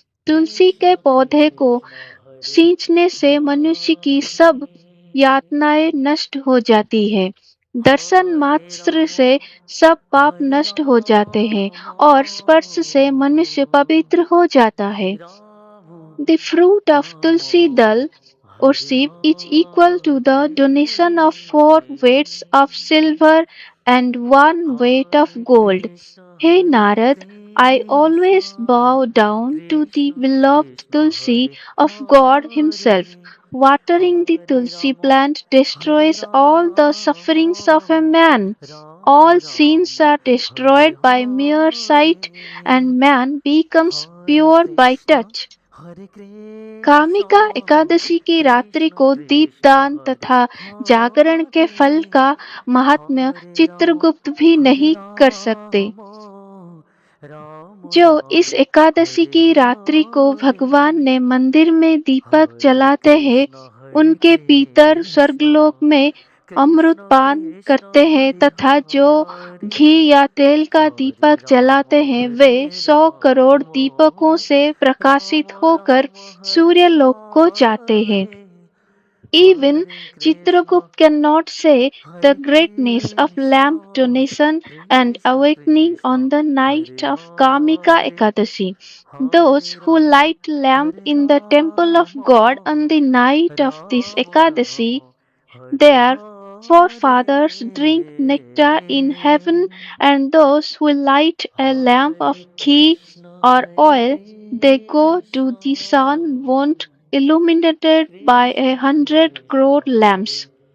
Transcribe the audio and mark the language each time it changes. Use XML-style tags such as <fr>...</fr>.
<hi>तुलसी के पौधे को सींचने से मनुष्य की सब यातनाएं नष्ट हो जाती है। दर्शन मात्र से सब पाप नष्ट हो जाते हैं और स्पर्श से मनुष्य पवित्र हो जाता है।</hi> <en>The fruit of Tulsi Dal worship is equal to the donation of 4 weights of silver and 1 weight of gold. Hey Narad, I always bow down to the beloved Tulsi of God Himself. Watering the Tulsi plant destroys all the sufferings of a man. All sins are destroyed by mere sight, and man becomes pure by touch.</en> <hi>Kamika Ekadashi की रात्रि को दीपदान तथा जागरण के फल का महात्म्य चित्रगुप्त भी नहीं कर सकते। जो इस एकादशी की रात्रि को भगवान ने मंदिर में दीपक जलाते हैं, उनके पितर स्वर्गलोक में अमृत पान करते हैं तथा जो घी या तेल का दीपक जलाते हैं, वे 100 करोड़ दीपकों से प्रकाशित होकर सूर्यलोक को जाते हैं।</hi> <en>Even Chitragupta cannot say the greatness of lamp donation and awakening on the night of Kamika Ekadashi. Those who light lamp in the temple of God on the night of this Ekadashi, their forefathers drink nectar in heaven, and those who light a lamp of ghee or oil, they go to the sun wont illuminated by 100 crore lamps.</en>